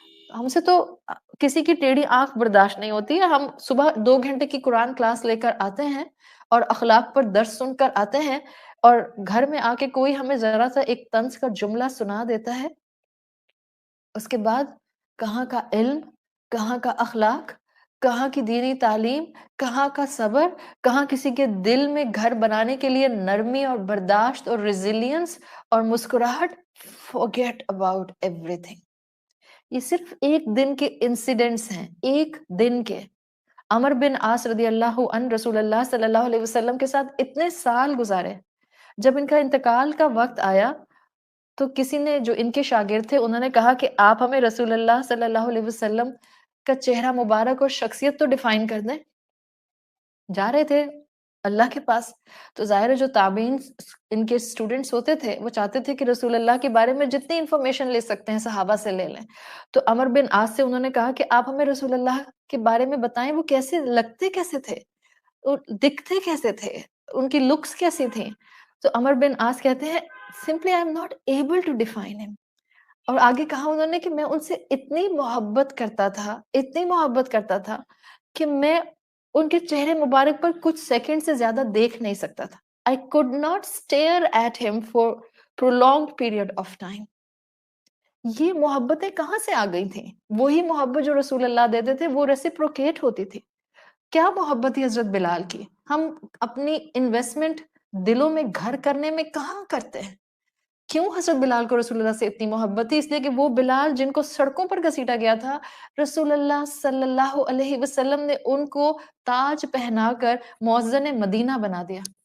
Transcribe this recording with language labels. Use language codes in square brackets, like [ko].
[ur] ہم سے تو کسی کی ٹیڑھی آنکھ برداشت نہیں ہوتی ہے. ہم صبح 2 گھنٹے کی قرآن کلاس لے کر آتے ہیں اور اخلاق پر درس سن کر آتے ہیں، اور گھر میں آ کے کوئی ہمیں ذرا سا ایک طنز کا جملہ سنا دیتا ہے، اس کے بعد کہاں کا علم، کہاں کا اخلاق، کہاں کی دینی تعلیم، کہاں کا صبر، کہاں کسی کے دل میں گھر بنانے کے لیے نرمی اور برداشت اور ریزیلینس اور مسکراہٹ. [en] forget about everything. [ur] یہ صرف ایک دن کے انسیڈنٹس ہیں، ایک دن کے. عمر بن عاص رضی اللہ عنہ رسول اللہ صلی اللہ علیہ وسلم کے ساتھ اتنے سال گزارے. جب ان کا انتقال کا وقت آیا تو کسی نے، جو ان کے شاگرد تھے، انہوں نے کہا کہ آپ ہمیں رسول اللہ صلی اللہ علیہ وسلم کا چہرہ مبارک اور شخصیت تو ڈیفائن کر دیں. جا رہے تھے اللہ کے پاس، تو ظاہر ہے جو تابعین ان کے اسٹوڈنٹس ہوتے تھے وہ چاہتے تھے کہ رسول اللہ کے بارے میں جتنی انفارمیشن لے سکتے ہیں صحابہ سے لے لیں. تو عمر بن عاص سے انہوں نے کہا کہ آپ ہمیں رسول اللہ کے بارے میں بتائیں، وہ کیسے لگتے، کیسے تھے، دکھتے کیسے تھے، ان کی لکس کیسی تھیں. تو عمر بن عاص کہتے ہیں [en] simply I am not able to define him. [ur] اور آگے کہا انہوں نے کہ میں ان سے اتنی محبت کرتا تھا، اتنی محبت کرتا تھا کہ میں ان کے چہرے مبارک پر کچھ سیکنڈ سے زیادہ دیکھ نہیں سکتا تھا. [en] I could not stare at him for prolonged period of time. [ur] یہ محبتیں کہاں سے آ گئی تھیں؟ وہی محبت جو رسول اللہ دیتے تھے وہ ریسیپروکیٹ ہوتی تھی. کیا محبت تھی حضرت بلال کی؟ ہم اپنی انویسٹمنٹ دلوں میں گھر کرنے میں کہاں کرتے ہیں؟ کیوں حضرت بلال کو رسول اللہ سے اتنی محبت تھی؟ اس لیے کہ وہ بلال جن کو سڑکوں پر گھسیٹا گیا تھا، رسول اللہ صلی اللہ علیہ وسلم نے ان کو تاج پہنا کر مؤذن مدینہ بنا دیا.